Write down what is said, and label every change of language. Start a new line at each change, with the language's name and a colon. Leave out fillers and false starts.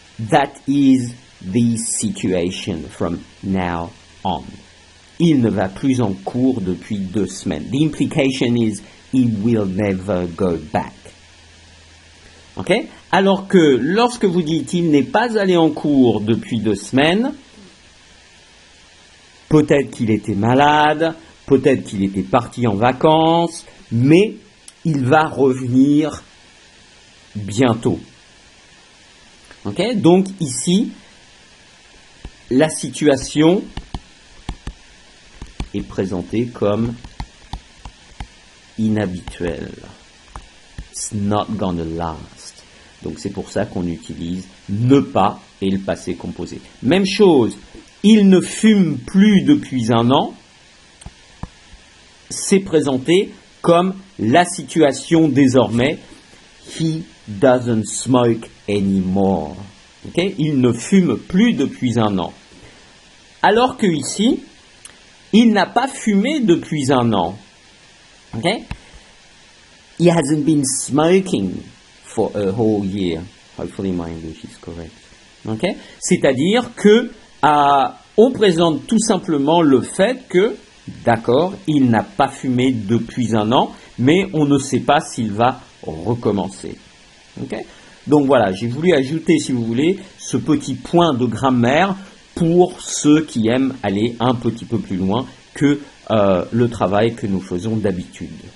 English: That is the situation from now on.
French: Il ne va plus en cours depuis 2 semaines.
English: The implication is he will never go back. Okay?
French: Alors que lorsque vous dites il n'est pas allé en cours depuis 2 semaines, peut-être qu'il était malade, peut-être qu'il était parti en vacances, mais il va revenir bientôt. Okay? Donc ici, la situation est présentée comme inhabituelle.
English: It's not gonna last.
French: Donc c'est pour ça qu'on utilise ne pas et le passé composé. Même chose, il ne fume plus depuis 1 an. C'est présenté comme la situation désormais.
English: He doesn't smoke anymore. Okay?
French: Il ne fume plus depuis 1 an. Alors que ici, il n'a pas fumé depuis 1 an. Okay?
English: He hasn't been smoking for a whole year. Hopefully my English is correct. Okay?
French: C'est-à-dire que on présente tout simplement le fait que, d'accord, il n'a pas fumé depuis 1 an, mais on ne sait pas s'il va recommencer. Okay? Donc voilà, j'ai voulu ajouter, si vous voulez, ce petit point de grammaire pour ceux qui aiment aller un petit peu plus loin que le travail que nous faisons d'habitude.